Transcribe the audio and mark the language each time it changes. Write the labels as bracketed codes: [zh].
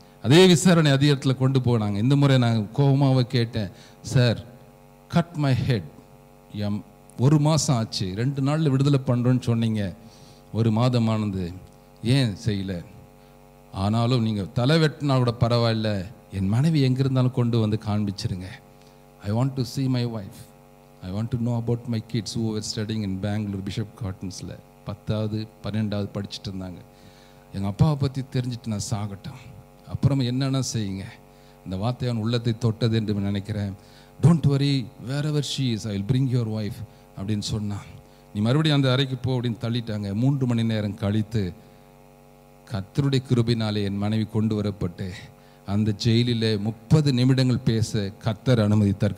[ta] அதே விசாரணை அதிகாரத்தில் கொண்டு போனாங்க. இந்த முறை நான் கோபமாக கேட்டேன், சார் [en] Cut my head. [ta] 1 மாதம் ஆச்சு, 2 நாளில் விடுதலை பண்ணுறோன்னு சொன்னீங்க, 1 மாதமானது, ஏன் செய்யலை? ஆனாலும் நீங்கள் தலை வெட்டினா கூட பரவாயில்ல, என் மனைவி எங்கே இருந்தாலும் கொண்டு வந்து காண்பிச்சிருங்க. [en] I want to see my wife. I want to know about my kids who were studying in Bangalore, Bishop Cottonsல [ta] 10வது 12வது படிச்சுட்டு இருந்தாங்க. எங்கள் அப்பாவை பற்றி தெரிஞ்சுட்டு நான் சாகட்டும், அப்புறம் என்னென்ன செய்யுங்க. இந்த வார்த்தை அவன் உள்ளத்தை தொட்டது என்று நினைக்கிறேன். [en] don't worry, wherever she is, I will bring your wife [ta] அப்படின்னு சொன்னான். நீ மறுபடியும் அந்த அறைக்கு போ அப்படின்னு தள்ளிட்டாங்க. 3 மணி நேரம் கழித்து கர்த்தருடைய கிருபையினாலே என் மனைவி கொண்டு வரப்பட்டு அந்த ஜெயிலில் 30 நிமிடங்கள் பேச கர்த்தர் அனுமதித்தார்.